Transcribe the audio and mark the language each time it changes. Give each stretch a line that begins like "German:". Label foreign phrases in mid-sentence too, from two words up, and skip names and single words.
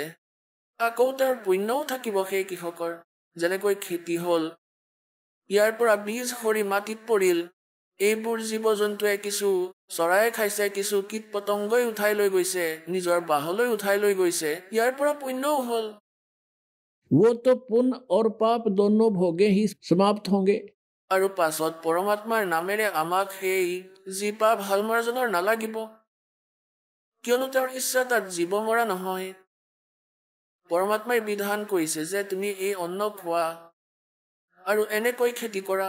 Assamese: আকৌ তেওঁৰ পুণ্যও থাকিব সেই কৃষকৰ। যেনেকৈ খেতি হ'ল, ইয়াৰ পৰা বীজ সৰি মাটিত পৰিল, এইবোৰ জীৱ জন্তুৱে কিছু চৰায়ে খাইছে, কিছু কীট পতংগই উঠাই লৈ গৈছে, নিজৰ বাহলৈ উঠাই লৈ গৈছে, ইয়াৰ পৰা পুণ্যও হ'ল।
Hindi: वो तो पुण्य और पाप दोनों भोगे ही समाप्त होंगे।
Assamese: আৰু পাছত পৰমাত্মাৰ নামেৰে আমাক সেই যি পাপ হাল মৰাজনৰ নালাগিব, কিয়নো তেওঁৰ ইচ্ছা তাত জীৱ মৰা নহয়। পৰমাত্মাই বিধান কৰিছে যে তুমি এই অন্ন খোৱা আৰু এনেকৈ খেতি কৰা।